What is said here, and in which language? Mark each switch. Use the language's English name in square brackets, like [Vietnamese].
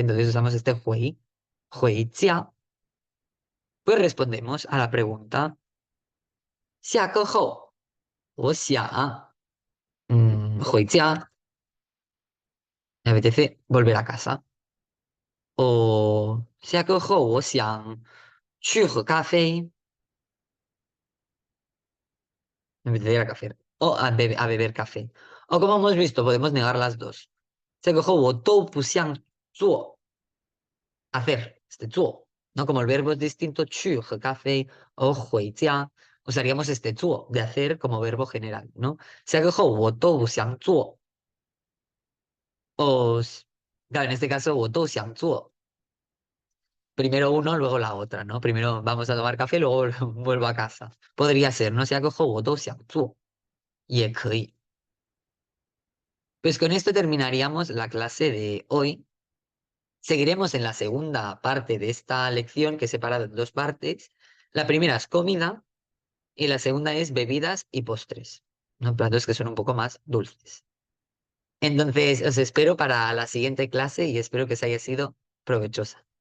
[Spanish] Entonces usamos este 回家.Pues respondemos a la pregunta, [Chinese] 下课后我想回家, [Spanish] me apetece volver a casa. O [Chinese] 下课后我想去喝咖啡, [Spanish] me apetece ir a café. O a beber café. O como hemos visto, podemos negar las dos. [Chinese] 下课后我都不想做 [Spanish] hacer, [Chinese] zuo, ¿no? [Spanish] Como el verbo es distinto, [Chinese] 去 喝咖啡 [Spanish] o 回家, usaríamos este zuo de hacer como verbo general, ¿no? [Chinese] 下课后我都不想做 [Spanish] o, claro, en este caso, [Chinese] 我都想做 [Spanish] primero uno, luego la otra, ¿no? Primero vamos a tomar café, luego vuelvo a casa. Podría ser, ¿no? [Chinese] 下课后我都想做 也可以. [Spanish] Pues con esto terminaríamos la clase de hoy. Seguiremos en la segunda parte de esta lección que he separado en dos partes. La primera es comida y la segunda es bebidas y postres, ¿no? Platos que son un poco más dulces. Entonces, os espero para la siguiente clase y espero que os haya sido provechosa.